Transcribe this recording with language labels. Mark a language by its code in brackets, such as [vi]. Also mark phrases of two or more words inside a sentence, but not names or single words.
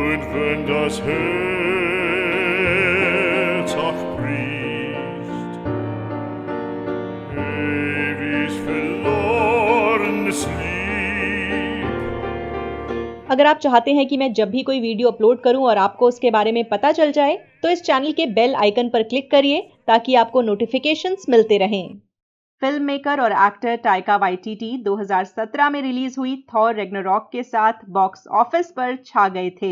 [de] wenn das Herz auch bricht, ewig verlorenes Lieb. [hi] अगर आप चाहते हैं कि मैं जब भी कोई [en] video upload [hi] करूं और आपको उसके बारे में पता चल जाए, तो इस चैनल के [en] bell icon [hi] पर क्लिक करिए ताकि आपको नोटिफिकेशंस मिलते रहें। [en] film maker [hi] और एक्टर टाइका वाइटिटी 2017 में रिलीज हुई थॉर रैग्नारॉक के साथ [en] box office [hi] पर छा गए थे।